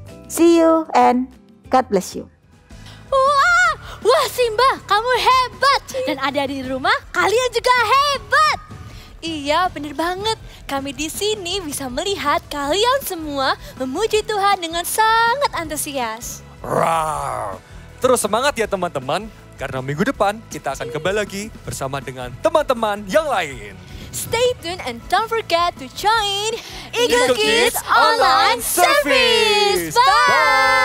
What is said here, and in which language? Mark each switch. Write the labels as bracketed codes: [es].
[en] See you and God bless you. [id] Wah Simba, kamu hebat. Dan ada di rumah, kalian juga hebat. Iya, bener banget. Kami di sini bisa melihat kalian semua memuji Tuhan dengan sangat antusias. Rawr. Terus semangat ya teman-teman, karena minggu depan kita akan kembali lagi bersama dengan teman-teman yang lain. [en] Stay tuned and don't forget to join Eagle Kids Online Service. Bye!